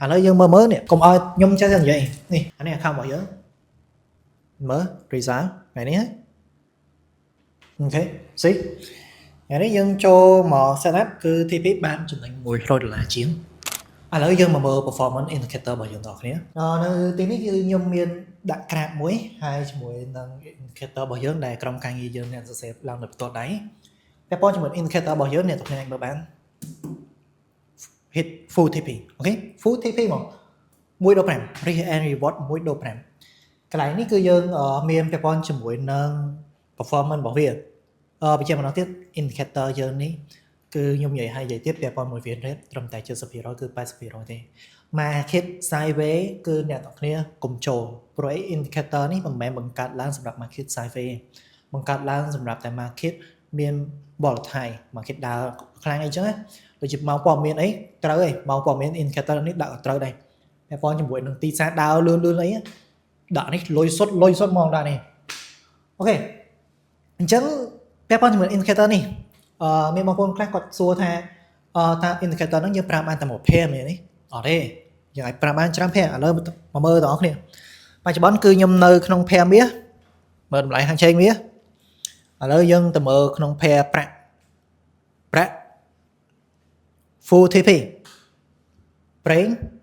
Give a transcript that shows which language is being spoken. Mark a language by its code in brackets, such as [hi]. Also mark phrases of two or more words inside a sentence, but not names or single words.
[km] ឥឡូវយើងមើលនេះកុំឲ្យខ្ញុំចេះតែនិយាយនេះអានេះ account របស់យើងមើល result ថ្ងៃនេះអូខេ see ថ្ងៃនេះយើងចូលមក setup គឺ TP បានចំណេញ$100ជាងឥឡូវយើងមកមើល [en] performance indicator [km] របស់យើងបងប្អូននៅទីនេះគឺខ្ញុំមានដាក់ graph មួយហើយជាមួយនឹង indicator របស់យើងដែលក្រុមការងារយើងអ្នកសរសេរឡើងនៅផ្ទាល់ដៃពាក់ព័ន្ធជាមួយ indicator របស់យើងអ្នកទាំងគ្នាអាចមើលបាន [en] hit full TP [km] អូខេ [en] full TP [km] មក1.5 [en] risk and reward [km] 1.5 កន្លែងនេះគឺយើងមានពាក់ព័ន្ធជាមួយនឹង performance របស់វាបញ្ជាក់ម្ដងទៀត indicator យើងនេះគឺខ្ញុំនិយាយឲ្យនិយាយទៀតពាក់ព័ន្ធមួយ [en] win rate [km] ត្រឹមតែ 70% គឺ 80% ទេ [en] market sideways [km] គឺអ្នកទាំងគ្នាកុំចូលព្រោះ indicator នេះមិនមែនបង្កើតឡើងសម្រាប់ [en] market sideways [km] បង្កើតឡើងសម្រាប់តែ market មាន [en] volatile market [km] ដើរខ្លាំងអីចឹង ណាដូចជាមកព័ត៌មានអីត្រូវឯងមកព័ត៌មាន indicator នេះដាក់ត្រូវដែរពាក់ព័ន្ធជាមួយនឹងទីផ្សារដើរលឿន អីដាក់នេះលុយសុទ្ធហ្មងដាក់នេះអូខេអញ្ចឹងពាក់ព័ន្ធជាមួយ indicator នេះមានបងប្អូនខ្លះគាត់សួរថាតើ indicator ហ្នឹងយើងប្រើបានតែមួយភាគមែនទេអត់ទេយើងអាចប្រើបានច្រើនភាគឥឡូវមកមើលបងប្អូនគ្នាបច្ចុប្បន្នគឺខ្ញុំនៅក្នុងភាគមាសមើលតម្លៃហាងឆេងមាសឥឡូវយើងទៅមើលក្នុងភាគប្រាក់ [en] full TP [km] ប្រេង